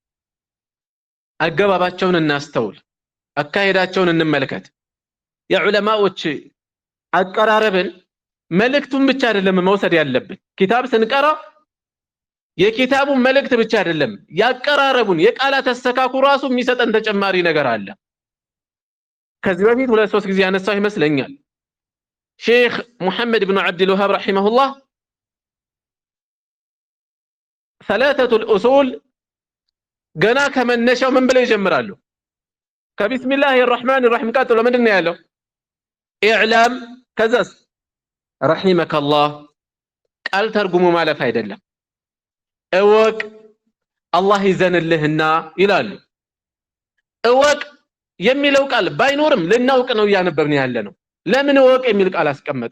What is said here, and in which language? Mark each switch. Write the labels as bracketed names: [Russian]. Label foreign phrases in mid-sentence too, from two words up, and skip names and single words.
[Amharic] አገባባቸውን እናስተውል፣ አካሄዳቸውን እንመልከት። የዑለማዎች አቀራረብን መልእክቱን ብቻ አይደለም መውሰድ ያለብን። ኪታብ ስንቀራ የኪታቡን መልእክት ብቻ አይደለም ያቀራረቡን የቃላት አስተካኩ ራሱ የሚሰጠን ተጨማሪ ነገር አለ። ከዚህ በፊት 2-3 ጊዜ ያነሳው ይመስለኛል። ሼክ ሙሐመድ ብን አብዱል ወሃብ ረሂመሁላህ ثلاثة الأصول ገና ከመነሻው ምን ብለው ይጀምራሉ? ከቢስሚላሂ [Arabic] الرحمن الرحيم [Amharic] ቀጥሎ ምንድን ነው ያለው? ኢዕላም ከዛስ ረሂመከላህ ቃል ተርጉሙ ማለፍ አይደለም። እወቅ አላህ ይዘንልህና ይላሉ። እወቅ የሚለው ቃል ባይኖርም ልናውቅ ነው እያነበብን ያለ ነው። ለምን እወቅ የሚል ቃል አስቀመጡ?